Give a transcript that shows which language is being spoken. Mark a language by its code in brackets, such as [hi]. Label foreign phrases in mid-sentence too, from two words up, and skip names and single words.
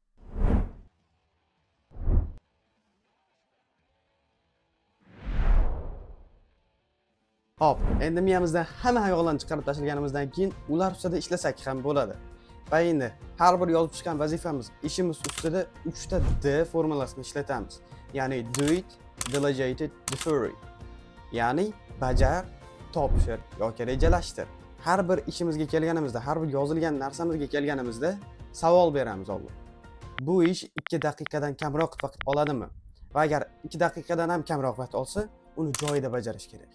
[uz] Hop, endi miyamizdan hamma xayollarni chiqarib tashlaganimizdan keyin ular ustida ishlasak ham bo'ladi. Va endi har bir yozib chiqqan vazifamiz, ishimiz ustida 3 ta D formulasini ishlatamiz. Ya'ni [en] do it, delegate it, defer it. [uz] Ya'ni bajar, topshir yoki rejalashtir. Har bir ishimizga kelganimizda, har bir yozilgan narsamizga kelganimizda savol beramiz oldin. Bu ish 2 daqiqadan kamroq vaqt oladimi? Va agar 2 daqiqadan ham kamroq vaqt olsa, uni joyida bajarish kerak.